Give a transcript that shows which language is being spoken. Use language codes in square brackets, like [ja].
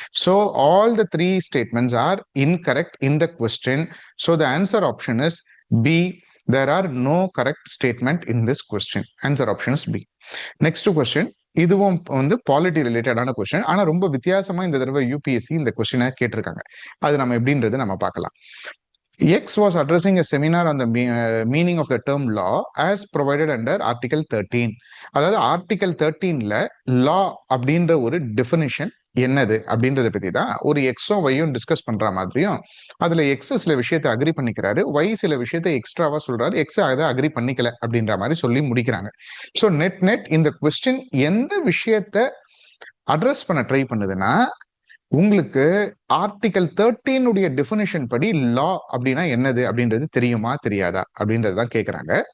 [en] So all the three statements are incorrect in the question. So the answer option is B. There are no correct statement in this question. Answer option is B. Next question. [ta] இதுவும் வந்து polity ரிலேட்டடான question. ஆனா ரொம்ப வித்தியாசமா இந்த தடவை UPSC இந்த கொஸ்டினை கேட்டிருக்காங்க. அது நம்ம எப்படின்றது நம்ம பார்க்கலாம். [en] X was addressing a seminar on the meaning of the term law as provided under Article 13. [ta] அதாவது ஆர்டிகல் 13ல லா அப்படின்ற ஒரு டெஃபினிஷன் என்னது அப்படின்றத பத்தி தான் ஒரு எக்ஸும் ஒய்யும் டிஸ்கஸ் பண்ற மாதிரியும் அதுல எக்ஸ் சில விஷயத்தை அக்ரி பண்ணிக்கிறாரு, ஒய் சில விஷயத்தை எக்ஸ்ட்ராவா சொல்றாரு, எக்ஸ் அதை அக்ரி பண்ணிக்கல அப்படின்ற மாதிரி சொல்லி முடிக்கிறாங்க. ஸோ நெட் இந்த கொஸ்டின் எந்த விஷயத்த அட்ரஸ் பண்ண ட்ரை பண்ணுதுன்னா உங்களுக்கு ஆர்டிகல் 13 டெஃபினிஷன் படி லா அப்படின்னா என்னது அப்படின்றது தெரியுமா தெரியாதா அப்படின்றதுதான் கேட்கறாங்க.